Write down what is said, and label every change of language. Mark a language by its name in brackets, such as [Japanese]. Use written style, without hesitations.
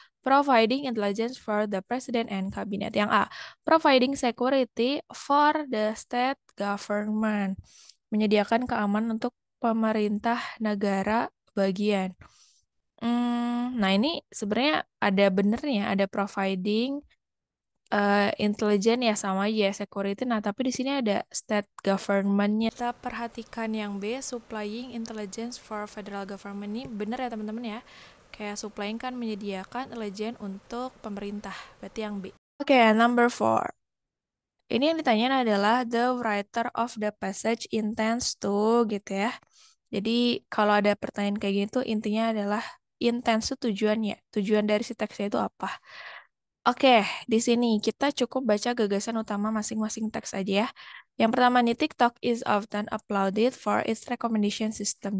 [English] Providing intelligence for the president and cabinet. [Indonesian] Yang A, [English] providing security for the state government. [Indonesian] Menyediakan keamanan untuk pemerintah negara bagian. Nah ini sebenarnya ada benernya, ada providing intelijen ya sama aja ya, security. Nah tapi di sini ada state government-nya. Kita perhatikan yang B, [English] supplying intelligence for federal government [Indonesian] ini bener ya teman-teman ya. Kayak supplying kan menyediakan intelijen untuk pemerintah. Berarti yang B. Oke, number 4. Ini yang ditanyain adalah [English] the writer of the passage intends to [Indonesian] gitu ya. Jadi kalau ada pertanyaan kayak gini tuh intinya adalah intends tuh tujuannya. Tujuan dari si teksnya itu apa? Oke, di sini kita cukup baca gagasan utama masing-masing teks aja ya. Yang pertama nih, [English] TikTok is often applauded for its recommendation system.